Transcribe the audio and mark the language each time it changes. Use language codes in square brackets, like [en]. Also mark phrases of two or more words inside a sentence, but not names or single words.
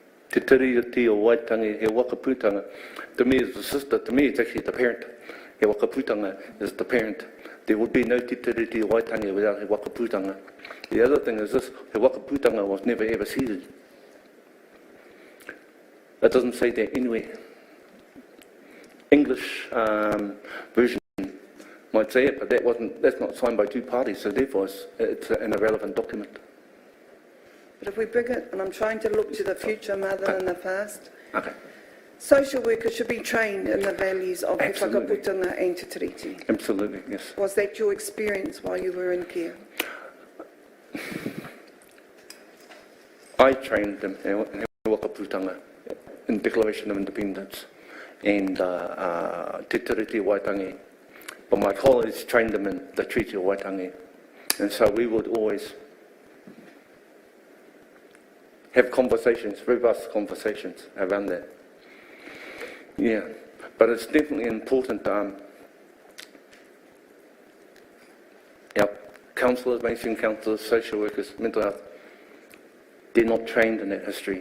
[en] Te tiriti o waitangi, he wakaputanga. To me, it's the sister. To me, it's actually the parent. He wakaputanga is the parent. There would be no te tiriti o waitangi without he wakaputanga. The other thing is this, he wakaputanga was never ever ceded. That doesn't say that anywhere. English version might say it, but that's not signed by two parties, so therefore it's an irrelevant document. But if we bring it, and I'm trying to look to the future rather than the past, Okay. social workers should be trained in the values of te Absolutely. whakaputanga and te tiriti. Absolutely, yes. Was that your experience while you were in care? I trained them in wakaputanga, in Declaration of Independence, and te tiriti waitangi. But my colleagues trained them in the Treaty of Waitangi. And so we would always have conversations, robust conversations around that. Yeah, but it's definitely important. Our counsellors, mainstream counsellors, social workers, mental health, they're not trained in that history.